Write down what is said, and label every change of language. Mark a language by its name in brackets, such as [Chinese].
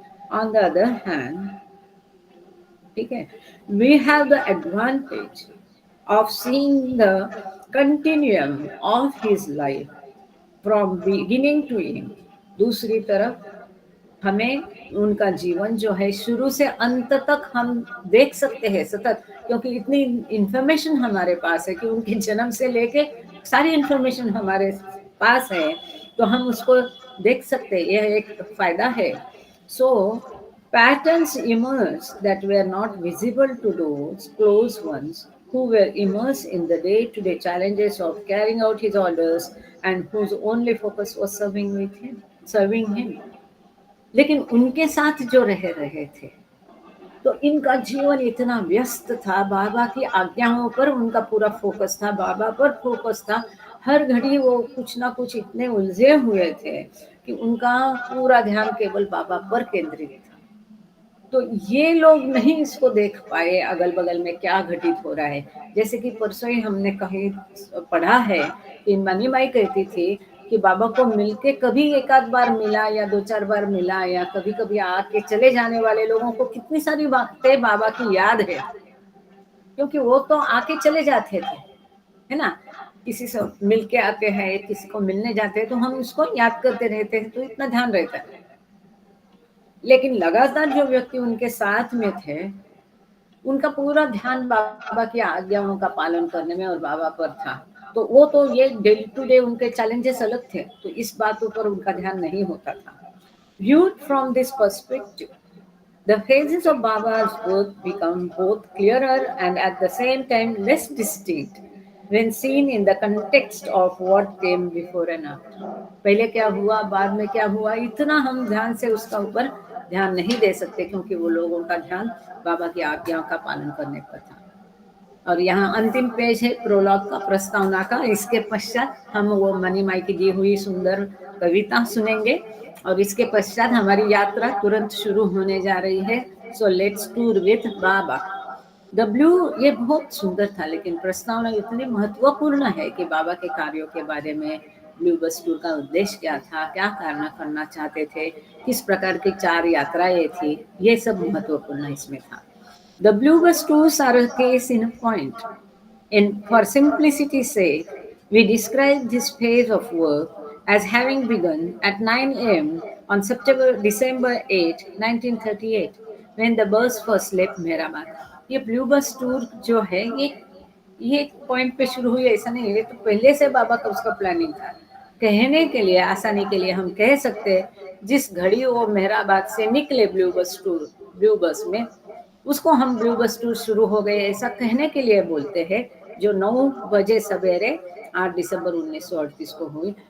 [English] On the other hand, okay, we have the advantage of seeing the continuum of his life from beginning to end. [Hindi] दूसरी तरफ हमें उनका जीवन जो है शुरू से अंत तक हम देख सकते हैं सतत, क्योंकि इतनी इंफॉर्मेशन हमारे पास है कि उनके जन्म से लेके सारी इंफॉर्मेशन हमारे पास है, तो हम उसको देख सकते हैं, यह एक फायदा है। [English] So patterns emerge that were not visible to those close ones who were immersed in the day-to-day challenges of carrying out his orders and whose only focus was serving him। [Hindi] लेकिन उनके साथ जो रह रहे थे तो इनका जीवन इतना व्यस्त था, बाबा की आज्ञाओं पर उनका पूरा फोकस था, बाबा पर फोकस था। हर घड़ी वो कुछ ना कुछ इतने उलझे हुए थे कि उनका पूरा ध्यान केवल बाबा पर केंद्रित था। तो ये लोग नहीं इसको देख पाए अगल बगल में क्या घटित हो रहा है। जैसे कि परसों ही हमने कहीं पढ़ा है कि मनी माई कहती थी कि बाबा को मिलके कभी एक आध बार मिला या 2-4 बार मिला या कभी कभी आके चले जाने वाले लोगों को कितनी सारी बातें बाबा की याद है, क्योंकि वो तो आके चले जाते थे, है ना। किसी से मिलके आते हैं, किसी को मिलने जाते हैं तो हम उसको याद करते रहते हैं, तो इतना ध्यान रहता है। लेकिन लगातार जो व्यक्ति उनके साथ में थे, उनका पूरा ध्यान बाबा की आज्ञाओं का पालन करने में और बाबा पर था। तो वो तो ये डे टू डे उनके चैलेंजेस अलग थे, तो इस बातों पर उनका ध्यान नहीं होता था। [English] Viewed from this perspective, the phases of Baba's work become both clearer and at the same time less distinct when seen in the context of what came before and after. [Hindi] पहले क्या हुआ, बाद में क्या हुआ, इतना हम ध्यान से उसका ऊपर ध्यान नहीं दे सकते, क्योंकि वो लोगों का ध्यान बाबा की आज्ञाओं का पालन करने पर था। और यहाँ अंतिम पेज है प्रोलॉग का, प्रस्तावना का। इसके पश्चात हम वो मनी माई की दी हुई सुंदर कविता सुनेंगे और इसके पश्चात हमारी यात्रा तुरंत शुरू होने जा रही है। [English] So let's tour with Baba. [Hindi] W ये बहुत सुंदर था, लेकिन प्रस्तावना इतनी महत्वपूर्ण है कि बाबा के कार्यों के बारे में, ब्लू बस टूर का उद्देश्य क्या था, क्या करना चाहते थे, किस प्रकार की 4 यात्राएं थी, ये सब महत्वपूर्ण इसमें था। [English] The blue bus tours are a case in point. For simplicity's sake, we describe this phase of work as having begun at 9 a.m. on December 8, 1938, when the bus first left Mehrabad. [Hindi] ये blue बस tour जो है, ये point पे शुरू हुई ऐसा नहीं है, ये तो पहले से बाबा का उसका प्लानिंग था। कहने के लिए, आसानी के लिए हम कह सकते हैं, जिस घड़ी वो मेहराबाद से निकले ब्लू बस में, उसको हम ब्लू बस टूर शुरू हो गए ऐसा कहने के लिए बोलते हैं, जो 9 बजे सवेरे 8 दिसंबर 1938 को हुई।